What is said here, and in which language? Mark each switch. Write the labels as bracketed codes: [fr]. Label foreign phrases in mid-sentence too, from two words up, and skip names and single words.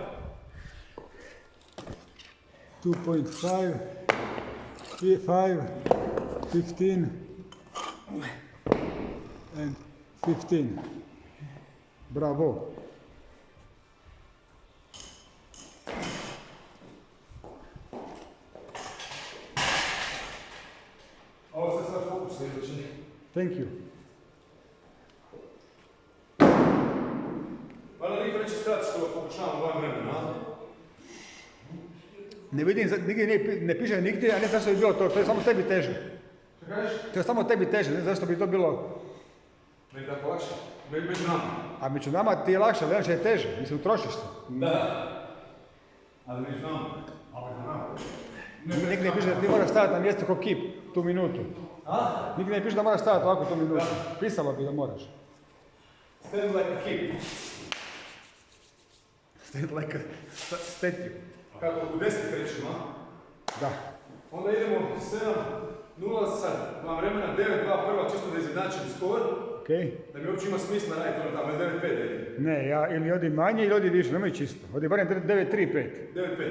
[hr] 2.5, 5, 15, and 15. Bravo. Ovo se sad fokus sljedeći. [en] Thank you. [hr] Valjda niko neće strati što pokušavam u ovom vremenu, a? Ne vidim, nigdje ne piše nigdje, a ne zašto bi bilo to, to je samo tebi teže. Što kažeš? To je samo tebi teže, ne zašto bi to bilo... Meni tako lakše. Među nama. A među nama ti je lakše, ali je teže, mislim, utrošiš se. Da. Ali među nama. Ali na nama. Nigdje ne piše da ti moraš staviti na mjesto ko kip, tu minutu. A? Nigdje ne piše da moraš staviti ovako tu minutu. Pisalo bi da moraš. [en] Stand like a kid. Stand like a statue. [hr] Kako u 10 krećemo, a? Da. Onda idemo 7-0 sad, dva vremena, 9-2 prva, čisto da izjednačim skor. Okej. Da mi uopće ima smisla raditi ono tamo, 9-5 da ide. Ne, ja ili odi manje ili odi više, nemoj čisto. Odi barem 9-3-5. 9-5.